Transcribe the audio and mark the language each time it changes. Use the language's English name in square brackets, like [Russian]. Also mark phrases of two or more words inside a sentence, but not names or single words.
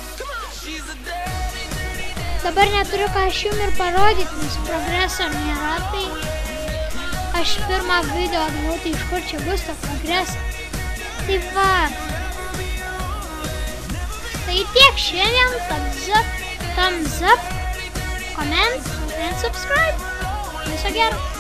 [Lithuanian] Dabar neturiu ką aš jums ir parodyti, nes progreso nėra, tai aš pirmą video atgavau, tai iš kur čia bus to progreso. Tai va. Tai tiek šiandien, [English] thumbs up, comment and subscribe. [Lithuanian] Viso gero.